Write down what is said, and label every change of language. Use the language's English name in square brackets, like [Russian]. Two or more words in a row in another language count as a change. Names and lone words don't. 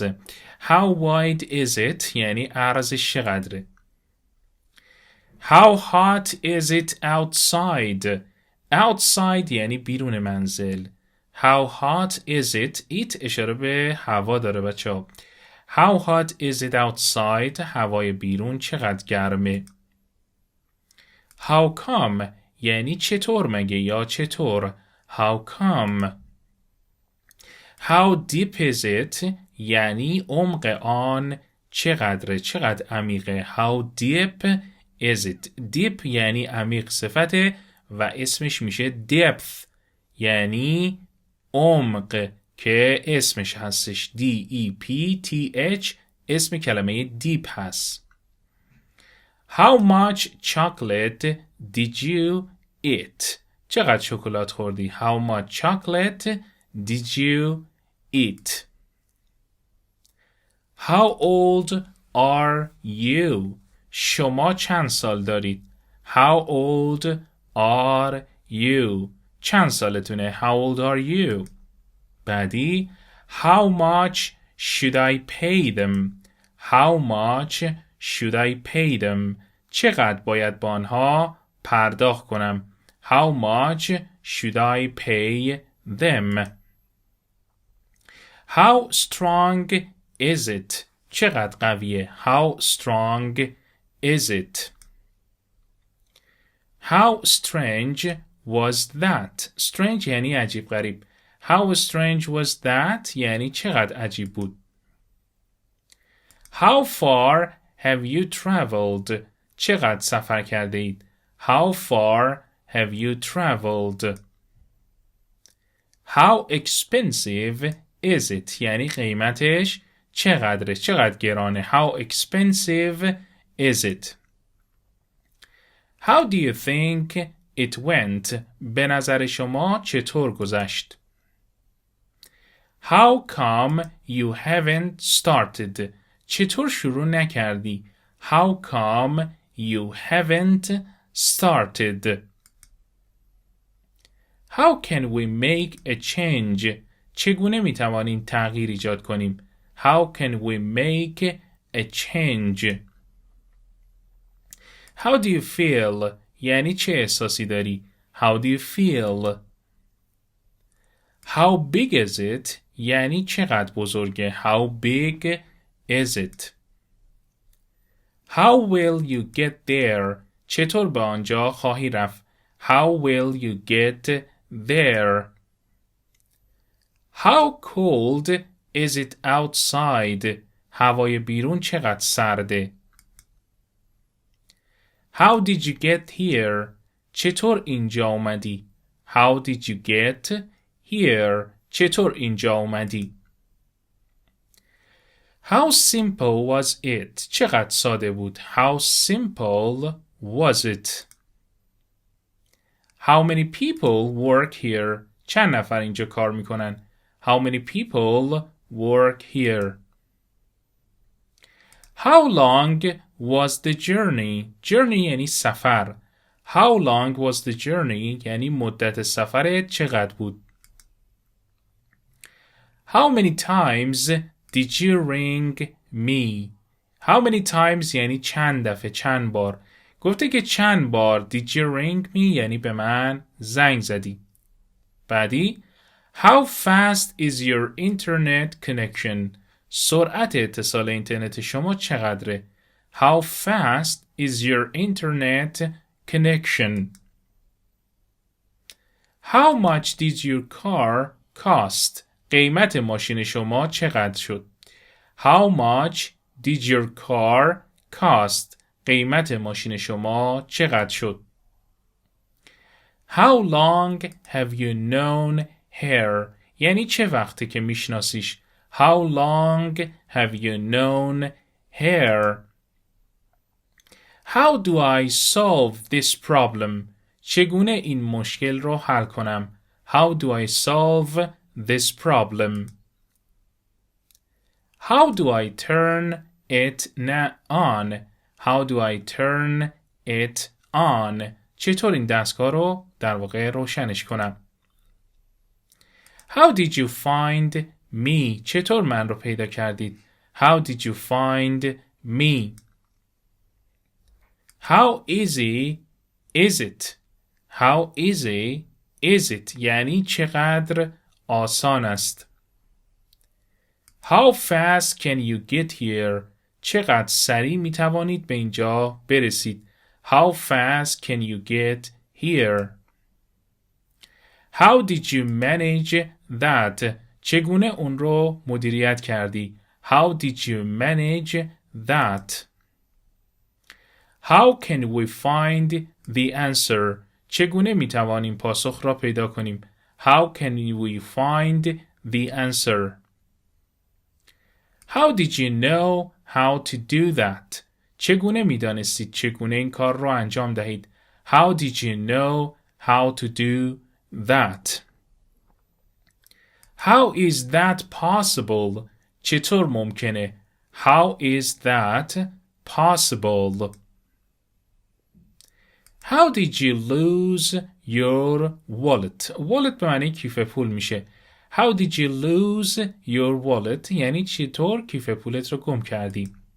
[English] How wide is it [Persian] یعنی عرضش چقدره؟ [English] How hot is it outside؟ [Persian] Outside یعنی بیرون منزل. [English] How hot is it؟ [Persian] it اشاره به هوا داره بچه ها. [English] How hot is it outside؟ [Persian] هوای بیرون چقدر گرمه؟ [English] How come [Persian] یعنی چطور مگه یا چطور؟ [English] How come؟ How deep is it [Persian] یعنی عمق آن چقدره، چقدر عمیقه؟ [English] How deep is it؟ [Persian] deep یعنی عمیق صفته و اسمش میشه depth یعنی عمق که اسمش هستش D-E-P-T-H اسم کلمه deep هست. [English] How much chocolate did you eat؟ [Persian] چقدر شکلات خوردی؟ [English] How much chocolate did you eat؟ How old are you؟ [Persian] شما چند سال دارید؟ [English] How old are you؟ [Persian] چند سالتونه؟ [English] How old are you؟ بعدی How much should I pay them؟ How much should I pay them؟ [Persian] چقدر باید با آنها پرداخت کنم؟ [English] How much should I pay them؟ How strong is it? [Persian] چقدر قویه؟ [English] How strong is it? How strange was that? [Persian] Strange یعنی عجیب غریب. [English] How strange was that [Persian] یعنی چقدر عجیب بود. [English] How far have you traveled? [Persian] چقدر سفر کرده اید؟ [English] How far have you traveled? How expensive is it? [Persian] یعنی قیمتش چقدره؟ چقدر گرانه؟ [English] How expensive is it? How do you think it went? [Persian] به نظر شما چطور گذشت؟ [English] How come you haven't started? [Persian] چطور شروع نکردی؟ [English] How come you haven't started? How can we make a change? [Persian] چگونه میتوانیم تغییر ایجاد کنیم؟ [English] How can we make a change? How do you feel? [Persian] یعنی چه احساسی داری؟ [English] How do you feel? How big is it? [Persian] یعنی چقدر بزرگه؟ [English] How big is it? How will you get there? [Persian] چطور به آنجا خواهی رفت؟ [English] How will you get there? How cold is it outside? [Persian] هوای بیرون چقدر سرده؟ [English] How did you get here? [Persian] چطور اینجا اومدی؟ [English] How did you get here? [Persian] چطور اینجا اومدی؟ [English] How simple was it? [Persian] چقدر ساده بود؟ [English] How simple was it? How many people work here? [Persian] چند نفر اینجا کار میکنن؟ [English] How many people work here? How long was the journey? [Persian] Journey یعنی سفر. [English] How long was the journey? [Persian] یعنی مدت سفر چقدر بود؟ [English] How many times did you ring me? How many times [Persian] یعنی چند دفعه، چند بار. گفته که چند بار [English] did you ring me [Persian] یعنی به من زنگ زدی. [English] بعدی How fast is your internet connection? [Persian] سرعت اتصال اینترنت شما چقدره؟ [English] How fast is your internet connection? How much did your car cost? [Persian] قیمت ماشین شما چقدر شد؟ [English] How much did your car cost? [Persian] قیمت ماشین شما چقدر شد؟ [English] How long have you known her? [Persian] یعنی چه وقته که میشناسیش؟ [English] How long have you known her? How do I solve this problem? [Persian] چگونه این مشکل رو حل کنم؟ [English] How do I solve this problem? How do I turn it on? How do I turn it on? [Persian] چطور این دستگاه رو در واقع روشنش کنم؟ [English] How did you find me? [Persian] چطور من رو پیدا کردید؟ [English] How did you find me? How easy is it? How easy is it? [Persian] یعنی چقدر آسان است. [English] How fast can you get here? [Persian] چقدر سریع می توانید به اینجا برسید. [English] How fast can you get here? How did you manage that? [Persian] چگونه اون رو مدیریت کردی؟ [English] How did you manage that? How can we find the answer? [Persian] چگونه می توانیم پاسخ را پیدا کنیم؟ [English] How can we find the answer? How did you know how to do that? [Persian] چگونه می دانستید چگونه این کار را انجام دهید؟ [English] How did you know how to do that? How is that possible? [Persian] چطور ممکنه؟ [English] How is that possible? How did you lose your wallet? [Persian] Wallet به معنی کیف پول میشه. [English] How did you lose your wallet? [Persian] یعنی چطور کیف پولت رو گم کردی؟